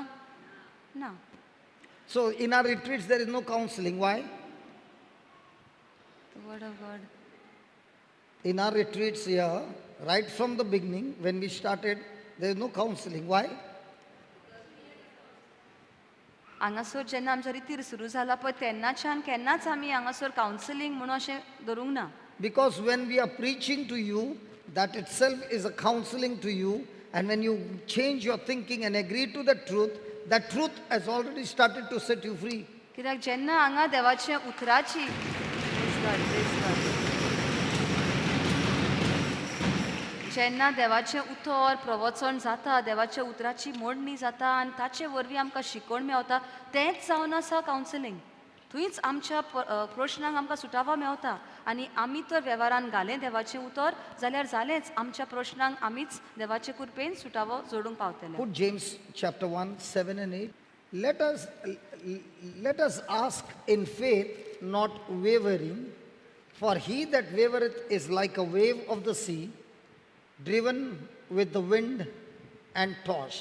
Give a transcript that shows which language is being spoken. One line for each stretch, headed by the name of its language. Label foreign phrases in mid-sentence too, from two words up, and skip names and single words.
Konkani: ना.
English: So in our retreats, there is no counseling. Why? The word of God. In our retreats here, right from the beginning, when we started, there is no counseling. Why?
Konkani: हांगासर जेन्ना आमच्या रितीर सुरू जाला पळय तेन्नाच्यान केन्नाच आमी हांगासर कावन्सिलींग म्हणून अशें धरूंक ना.
English: Because when we are preaching to you, that itself is a counseling to you. And when you change your thinking and agree to the truth, that truth has already started to set you free.
Konkani: कित्याक जेन्ना हांगा देवाचे उतराची जेन्ना देवाचें उतर प्रवचन जाता, देवाच्या उतराची मोडणी जाता आनी ताचे वरवीं आमकां शिकवण मेवता तेंच जावन आसा कावन्सिलींग. थंयच आमच्या प्रश्नांक आमकां सुटावो मेवता आनी आमी तर वेव्हारान घालें देवाचें उतर जाल्यार जालेंच आमच्या प्रश्नांक आमीच देवाचे कृपेन सुटावो जोडूंक पावतले.
English: Put James chapter 1, 7 and 8. Let us ask in faith, not wavering, for he that wavereth is like a wave of the sea, driven with the wind and tossed.